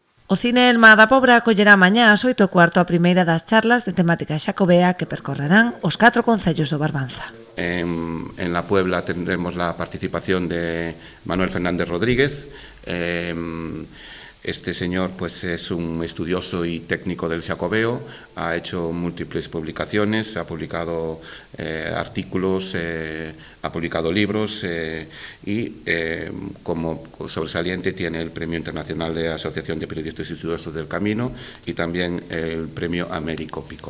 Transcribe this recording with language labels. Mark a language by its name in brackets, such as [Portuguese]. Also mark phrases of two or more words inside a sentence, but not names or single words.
[Galician] O Cine Elma da Pobra acollerá mañá ás 8:15 a primeira das charlas de temática xacobea que percorrerán os 4 concellos do Barbanza. [Spanish] En La Puebla tendremos la participación de Manuel Fernández Rodríguez. Este señor pues, es un estudioso y técnico del xacobeo, ha hecho múltiples publicaciones, ha publicado artículos, ha publicado libros y como sobresaliente tiene el Premio Internacional de Asociación de Periodistas y Estudiosos del Camino y también el Premio Américo Picó.